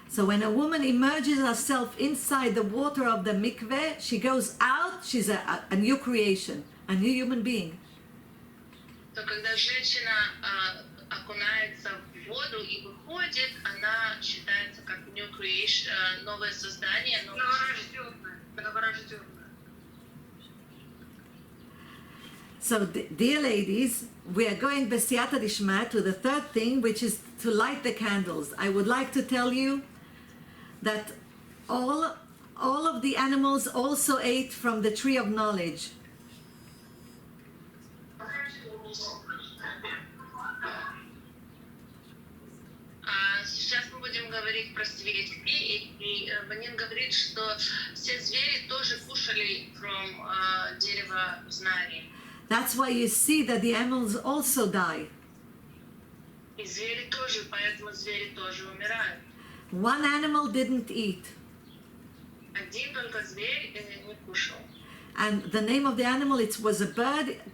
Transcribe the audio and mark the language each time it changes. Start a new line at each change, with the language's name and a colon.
English: So when a woman immerses herself inside the water of the mikveh, she goes out, she's a new creation, a new human being.
Russian: То когда женщина окунается в воду и выходит, она считается как
English: new creation,
Russian: новое создание, Новорожденная.
English: So, dear ladies, we are going B'siyata Dishmaya to the third thing, which is to light the candles. I would like to tell you that all of the animals also ate from the tree of knowledge.
Russian: Сейчас мы будем говорить про свечки, и Ванин говорит, что все звери тоже кушали from дерева знаний.
English: That's why you see that the animals also die.
Russian: И звери тоже, поэтому звери тоже умирают.
English: One animal didn't eat,
Russian: Один только зверь не кушал.
English: and the name of the animal, it was a bird.